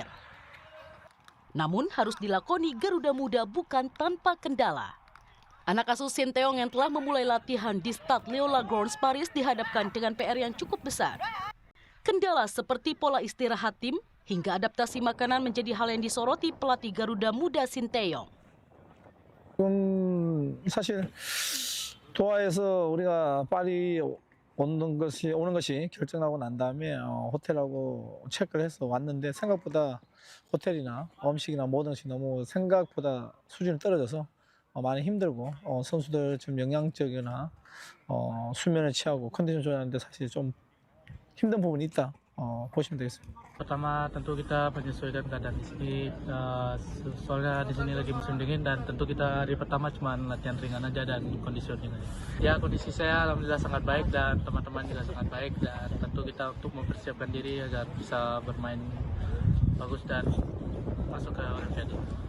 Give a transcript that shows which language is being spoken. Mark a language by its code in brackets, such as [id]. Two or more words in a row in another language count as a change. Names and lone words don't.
[id] Namun harus dilakoni Garuda Muda bukan tanpa kendala. Anak asuh Sinteyong yang telah memulai latihan di Stade Léo-Lagrange Paris dihadapkan dengan PR yang cukup besar. Kendala seperti pola istirahat tim hingga adaptasi makanan menjadi hal yang disoroti pelatih Garuda Muda Sinteyong. [ko] 사실 도하에서 우리가 파리 오는 것이 결정나고 난 다음에 호텔하고 체크를 해서 왔는데 생각보다 호텔이나 음식이나 모든 것이 너무 생각보다 수준이 떨어져서 많이 힘들고 선수들 좀 영양적이나 수면을 취하고 컨디션 조절하는데 사실 좀 힘든 부분이 있다 보시면 되겠습니다. [id] Pertama tentu kita menyesuaikan keadaan di sini, soalnya di sini lagi musim dingin dan tentu kita hari pertama cuma latihan ringan aja dan conditioning aja. Ya kondisi saya alhamdulillah sangat baik dan teman-teman juga sangat baik dan tentu kita untuk mempersiapkan diri agar bisa bermain bagus dan masuk ke Olimpiade.